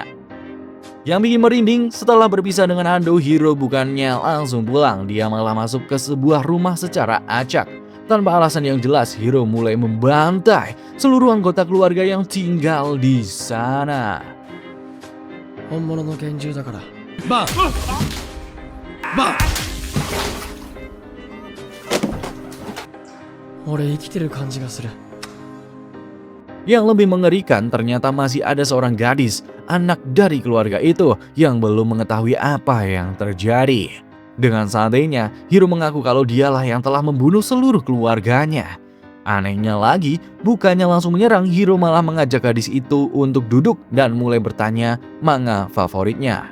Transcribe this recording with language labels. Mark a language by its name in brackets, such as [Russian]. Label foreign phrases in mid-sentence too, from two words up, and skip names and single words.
[Indonesian] Yang bikin merinding, setelah berpisah dengan Ando, Hiro bukannya langsung pulang, dia malah masuk ke sebuah rumah secara acak. Tanpa alasan yang jelas, Hiro mulai membantai seluruh anggota keluarga yang tinggal di sana. [Japanese] 本物の拳銃だから。バンバン俺生きてる感じがする。 [Indonesian] Yang lebih mengerikan ternyata masih ada seorang gadis, anak dari keluarga itu yang belum mengetahui apa yang terjadi. Dengan santainya, Hiro mengaku kalau dialah yang telah membunuh seluruh keluarganya. Anehnya lagi, bukannya langsung menyerang, Hiro malah mengajak gadis itu untuk duduk dan mulai bertanya manga favoritnya.